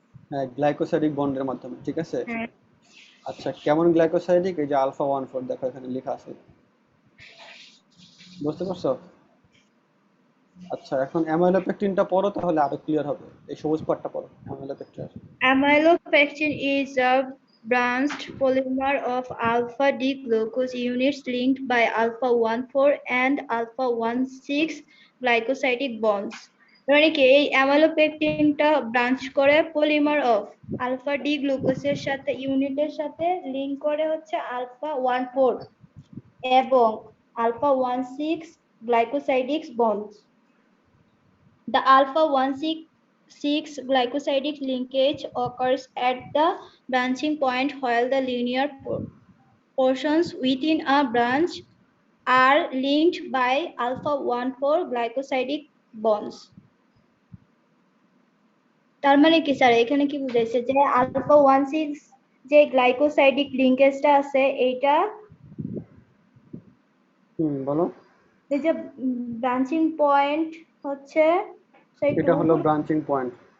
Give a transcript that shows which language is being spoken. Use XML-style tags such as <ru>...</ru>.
<bn>হ্যাঁ গ্লাইকোসাইডিক বন্ডের মাধ্যমে, ঠিক আছে। হ্যাঁ আচ্ছা কেমন গ্লাইকোসাইডিক, এই যে আলফা 1 4 দেখো এখানে লেখা আছে, বুঝতে পারছো? আচ্ছা এখন অ্যামাইলোপেকটিনটা পড়ো তাহলে আরো ক্লিয়ার হবে, এই সবুজ পার্টটা পড়ো amylopectin.</bn> <en>Amylopectin is a branched polymer of alpha D glucose units linked by alpha 1 4 and alpha 1 6 glycosidic bonds.</en> <bn>মানে কি এই অ্যামাইলোপেকটিনটা ব্রাঞ্চ করে পলিমার অফ আলফা ডি গ্লুকোজের সাথে ইউনিটের সাথে লিংক করে হচ্ছে আলফা 1 4 এবং alpha 1 6 glycosidic bonds.</bn> <en>The alpha 1 6 glycosidic linkage occurs at the branching point while the linear portions within a branch are linked by alpha 1 4 glycosidic bonds.</en> <bn>তার মানে কি স্যার এখানে কি বুঝাইছে যে আলফা 1 6 যে গ্লাইকোসাইডিক লিংকেজটা আছে এইটা বলো, এই যে ব্রাঞ্চিং পয়েন্ট হচ্ছে সেই এটা হলো ব্রাঞ্চিং পয়েন্ট,</bn>